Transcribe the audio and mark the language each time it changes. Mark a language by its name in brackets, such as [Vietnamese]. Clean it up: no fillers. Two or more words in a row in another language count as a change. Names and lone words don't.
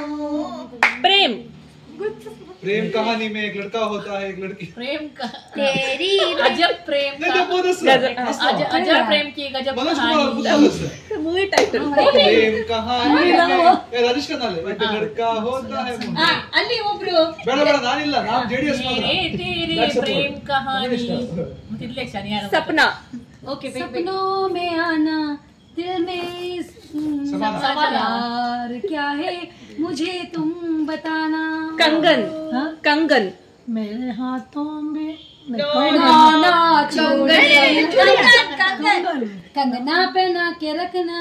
[Hindi] प्रेम प्रेम कहानी में एक लड़का होता है, एक लड़की. प्रेम का तेरी अजब प्रेम का अजब प्रेम की गजब [English] movie title. [Hindi] प्रेम कहानी राजेश खन्ना एक लड़का होता है. [Kannada] ಅಲ್ಲಿ ಒಬ್ರು ಬೇಡ ಬೇಡ, ನಾನಿಲ್ಲ, ನಾನು JDS [Hindi] तेरे प्रेम कहानी सपना. ओके, सपनों में आना दिल में सवार क्या है मुझे तुम बताना. कंगन कंगन मेरे हाथों में कंगना पहना के रखना,